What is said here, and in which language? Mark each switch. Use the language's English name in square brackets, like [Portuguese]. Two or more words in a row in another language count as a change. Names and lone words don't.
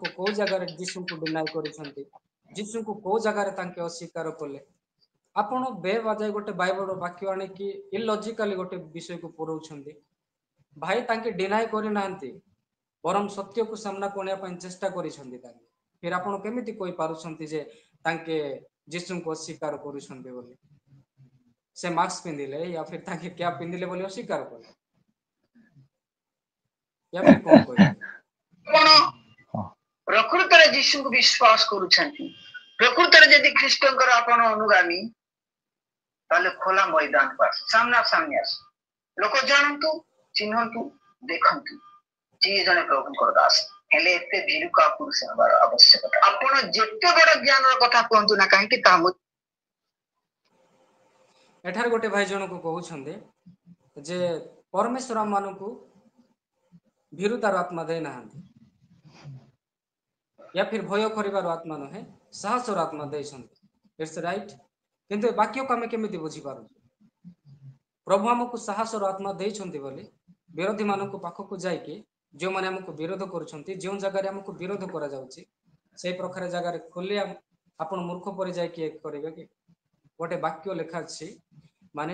[Odia] କୋଉ ଜାଗାରେ ଯୀଶୁଙ୍କୁ ଡିନାଇ କରିଛନ୍ତି ଯୀଶୁଙ୍କୁ କୋଉ ଜାଗାରେ ତାଙ୍କେ ଅସ୍ୱୀକାର କଲେ ଆପଣ ବେବାଜାଇ ଗୋଟେ ବାଇବଲର ବାକ୍ୟ ଆଣିକି ଇଲଜିକାଲି ଗୋଟେ ବିଷୟକୁ ପୁରଉଛନ୍ତି ଭାଇ ତାଙ୍କେ ଡିନାଇ କରିନାହାନ୍ତି ବରଂ ସତ୍ୟକୁ ସାମ୍ନାକୁ ଆଣିବା ପାଇଁ ଚେଷ୍ଟା କରିଛନ୍ତି ତାଙ୍କେ ଫିର ଆପଣ କେମିତି କହିପାରୁଛନ୍ତି ଯେ ତାଙ୍କେ ଯୀଶୁଙ୍କୁ ଅସ୍ୱୀକାର କରୁଛନ୍ତି ବୋଲି ସେ ମାସ୍କ ପିନ୍ଧିଲେ [Hindi] या फिर [Odia] ତାଙ୍କେ କ୍ୟାପ୍ ପିନ୍ଧିଲେ ବୋଲି ଅସ୍ୱୀକାର କଲେ [Hindi] या फिर [Odia] କଣ କହିବେ ଆପଣ ପ୍ରକୃତରେ ଯୀଶୁଙ୍କୁ ବିଶ୍ୱାସ କରୁଛନ୍ତି ପ୍ରକୃତରେ ଯଦି ଖ୍ରୀଷ୍ଟଙ୍କର ଆପଣ ଅନୁଗାମୀ ତାହେଲେ ଖୋଲା ମଇଦାନକୁ ଆସ ସାମ୍ନା ସାମ୍ନି ଆସ ଲୋକ ଜାଣନ୍ତୁ ଚିହ୍ନନ୍ତୁ ଦେଖନ୍ତୁ ଯିଏ ଜଣେ ପ୍ରଭୁଙ୍କର ଦାସ ହେଲେ ଏତେ ଭୀରୁ କା ପୁରୁଷ ହେବାର ଆବଶ୍ୟକତା ଆପଣ ଯେତେ ବଡ ଜ୍ଞାନର କଥା କୁହନ୍ତୁ ନା କାହିଁକି ତାହା ଏଠାରେ ଗୋଟେ ଭାଇ ଜଣକୁ କହୁଛନ୍ତି ଯେ ପରମେଶ୍ୱର ମାନଙ୍କୁ ଭୀରୁତାର ଆତ୍ମା ଦେଇନାହାନ୍ତି [Hindi] या फिर [Odia] भय କରିବାର ଆତ୍ମା ନୁହେଁ ସାହସର ଆତ୍ମା ଦେଇଛନ୍ତି [English] it's right [Odia] କିନ୍ତୁ ଏ ବାକ୍ୟକୁ ଆମେ କେମିତି ବୁଝିପାରୁଛୁ ପ୍ରଭୁ ଆମକୁ ସାହସର ଆତ୍ମା ଦେଇଛନ୍ତି ବୋଲି ବିରୋଧୀ ମାନଙ୍କ ପାଖକୁ ଯାଇକି ଯେଉଁମାନେ ଆମକୁ ବିରୋଧ କରୁଛନ୍ତି ଯେଉଁ ଜାଗାରେ ଆମକୁ ବିରୋଧ କରାଯାଉଛି ସେଇ ପ୍ରକାର ଜାଗାରେ ଖୋଲି ଆପଣ ମୂର୍ଖ ପରି ଯାଇକି କରିବେ କି ଗୋଟେ ବାକ୍ୟ ଲେଖା ଅଛି ମାନେ